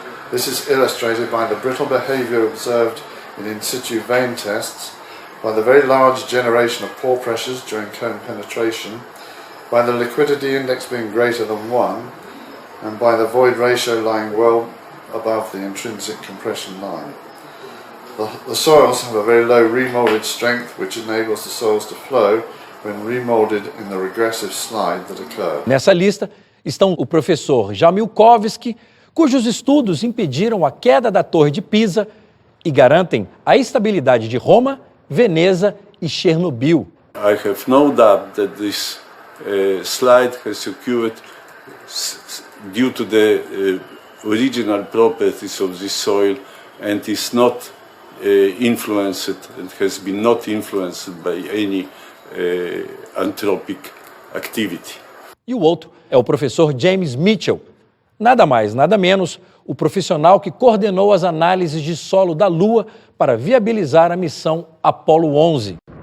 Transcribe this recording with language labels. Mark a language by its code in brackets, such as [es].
[en] This is illustrated by the brittle behaviour observed in situ vein tests, by the very large generation of pore pressures during cone penetration, by the liquidity index being greater than 1, and by the void ratio lying well above the intrinsic compression line. The soils have a very low remoulded strength, which enables the soils to flow when remoulded in the regressive slide that occurred. [pt] Nessa lista estão o professor Jamilkovski, cujos estudos impediram a queda da Torre de Pisa e garantem a estabilidade de Roma, Veneza e Chernobyl. [en] I have no doubt that this slide has occurred due to the original properties of this soil and is not influenced and has been not influenced by any anthropic activity. [pt] E o outro é o professor James Mitchell, nada mais, nada menos, o profissional que coordenou as análises de solo da Lua para viabilizar a missão Apollo 11.